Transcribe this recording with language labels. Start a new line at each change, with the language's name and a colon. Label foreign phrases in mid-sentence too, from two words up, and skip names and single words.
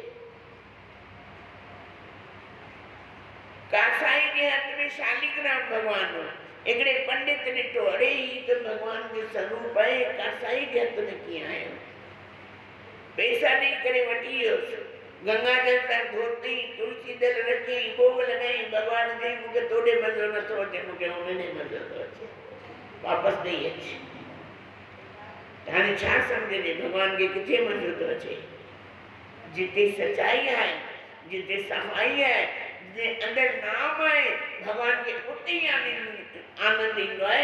Sindhi: कासाई जे हथ में शालिग्राम भॻवानु हो, हिकिड़े पंडित ॾिठो, अरे ही त भॻवान जो स्वरूप आहे, कासाई जे हथ में कीअं आयो, पैसा ॾेई करे वठी वियोसि, गंगा जल सां धोती, तुलसी दल रखी, भोग लॻाई, भॻवान चई मूंखे तोॾे मज़ो नथो अचे, मूंखे उनमें मज़ो थो अचे, वापसि ॾेई अचे। हाणे छा सम्झजे, भॻवान खे किथे मज़ो थो अचे? जिते सचाई आहे, जिते सफ़ाई आहे, जिते अंदरि नाम आहे, भॻवान खे उते ई आनंद ईंदो आहे।